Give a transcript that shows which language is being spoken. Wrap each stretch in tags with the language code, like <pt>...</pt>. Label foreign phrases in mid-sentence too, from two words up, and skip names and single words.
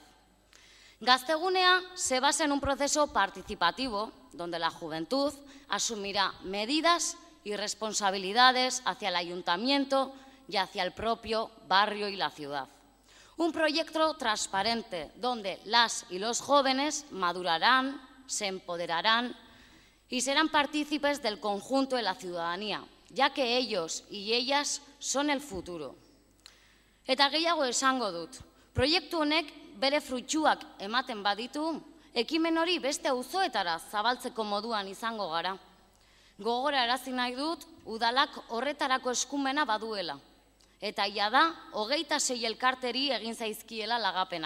<es>Gaztegunea se basa en un proceso participativo, donde la juventud asumirá medidas y responsabilidades hacia el ayuntamiento y hacia el propio barrio y la ciudad. Un proyecto transparente, donde las y los jóvenes madurarán, se empoderarán y serán partícipes del conjunto de la ciudadanía, ya que ellos y ellas son el futuro.</es> <eu>Eta gehiago esango dut, proiektu honek bere fruituak ematen baditu, ekimen hori beste auzoetara zabaltzeko moduan izango gara. Gogorarazi nahi dut, udalak horretarako eskumena baduela. Eta jada, 26 elkarteri egin zaizkiela lagapenak.</eu>